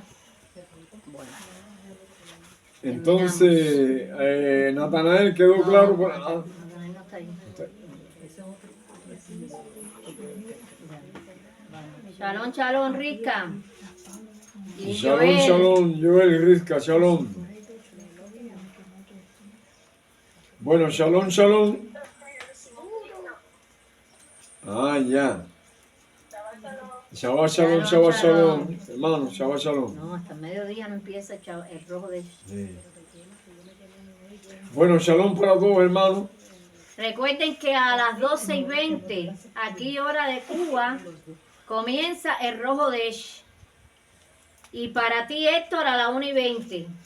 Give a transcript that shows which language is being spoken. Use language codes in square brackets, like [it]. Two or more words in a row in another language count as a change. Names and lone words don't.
[es] Bueno. Entonces, Natanael, ¿quedó claro? No está ahí. [he] שלום, שלום, [es] rica. Y Shalom, Joel. shalom, Joel y Rizka, shalom. Bueno, [he] שלום, שלום. [es] Ah, ya. [he] שבת שלום, שבת שלום. [es] Hermano, [he] שבת שלום. [es] No, hasta mediodía no empieza el rojo de... Sí. Bueno, [he] shalom para [es] todos, hermanos. Recuerden que a las 12:20, aquí hora de Cuba, comienza el rojo de Esh. Y para ti, Héctor, a las 1:20.